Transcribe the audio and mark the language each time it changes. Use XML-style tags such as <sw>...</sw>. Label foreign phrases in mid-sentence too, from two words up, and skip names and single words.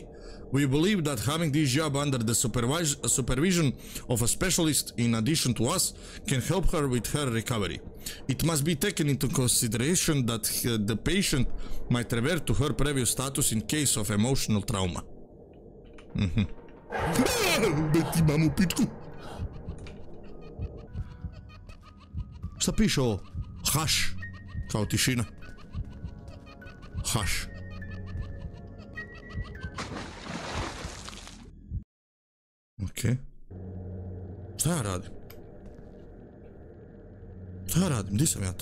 <en>We believe that having this job under the supervision of a specialist in addition to us can help her with her recovery. It must be taken into consideration that the patient might revert to her previous status in case of emotional trauma.</en> <bs>Beti mamu pičku. Šta piše ovo? Haš. Kao tišina. Haš. Okej. Šta ja radim? Šta ja radim? Gdje sam ja to?</bs>